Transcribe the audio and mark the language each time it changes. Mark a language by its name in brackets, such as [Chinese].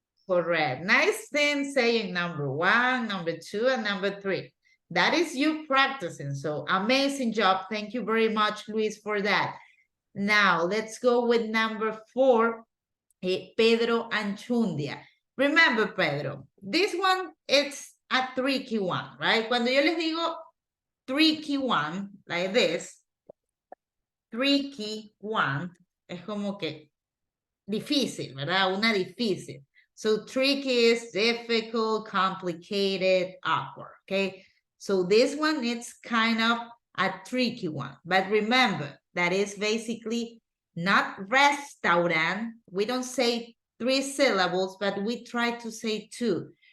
[English] Correct. Nice thing saying number 1, number 2, and number 3. That is you practicing. So amazing job. Thank you very much, Luis, for that. Now let's go with number 4, Pedro Anchundia. Remember, Pedro, this one, it's a tricky one, right? [Spanish] Cuando yo les digo tricky one, [English] like this, tricky one, [Spanish] es como que difícil, ¿verdad? Una difícil. [English] So tricky is difficult, complicated, awkward, okay? So this one, it's kind of a tricky one. But remember, that is basically not restaurant. We don't say 3 syllables, but we try to say 2.